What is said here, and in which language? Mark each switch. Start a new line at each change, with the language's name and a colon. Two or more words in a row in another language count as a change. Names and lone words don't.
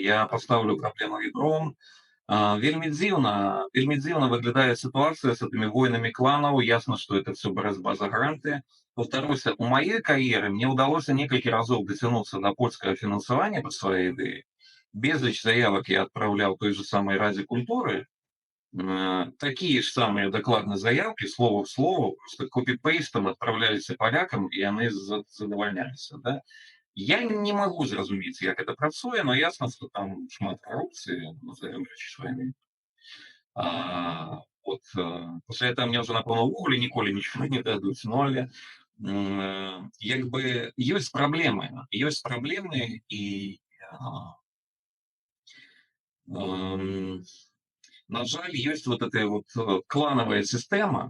Belarusian: Я пастаўлю праблему вібром. Вельмі дзіўна выглядае сітуацыя з этими войнамі кланаў. Ясна, што это все барацьба за гранты. Повторюся, у маёй кар'еры мне ўдалося некалькі разоў дацянуцца да польскага фінансавання па сваёй ідэі. Безліч заявак я адпраўляў той же самай Радзе культуры.
Russian: Такие же самые докладные заявки, слово в слово, просто копипейстом отправлялись полякам, и яны задавальнялись. Да?
Belarusian: Я не могу зразумець, як это працуе,
Russian: но ясно, что там шмат коррупции, назовем речі сваімі. Вот, после этого мне уже,
Belarusian: напэўна, увогуле ніколі нічого не дадуць. Ну, але як бы ёсць праблемы, і на жаль, ёсць вот эта вот клановая сістэма.